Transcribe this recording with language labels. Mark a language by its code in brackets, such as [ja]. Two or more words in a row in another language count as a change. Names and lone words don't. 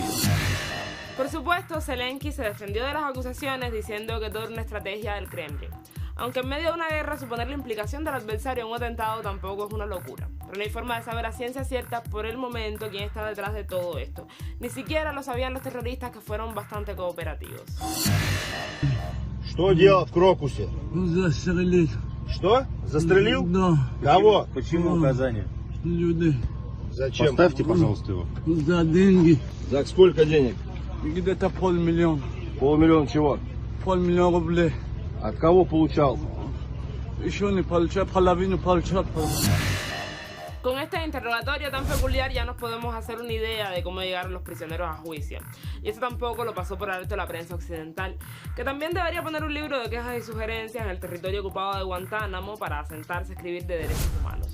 [es] Por supuesto, Zelensky se defendió de las acusaciones diciendo que todo era una estrategia del Kremlin. Aunque en medio de una guerra suponer la implicación del adversario en un atentado tampoco es una locura. Pero no hay forma de saber a ciencia cierta por el momento quién está detrás de todo esto. Ni siquiera lo sabían los terroristas, que fueron bastante cooperativos. [ru] Что делал в Крокусе? Застрелил. Что? Застрелил? Да. Кого? Почему указания? Людей. Зачем? Поставьте, пожалуйста, его. За деньги. За сколько денег? Где-то 500 000. 500 000 чего? 500 000 рублей. От кого получал? Еще не получал, половину получал. [es] Con este interrogatorio tan peculiar ya nos podemos hacer una idea de cómo llegaron los prisioneros a juicio. Y eso tampoco lo pasó por alto la prensa occidental, que también debería poner un libro de quejas y sugerencias en el territorio ocupado de Guantánamo para sentarse a escribir de derechos humanos.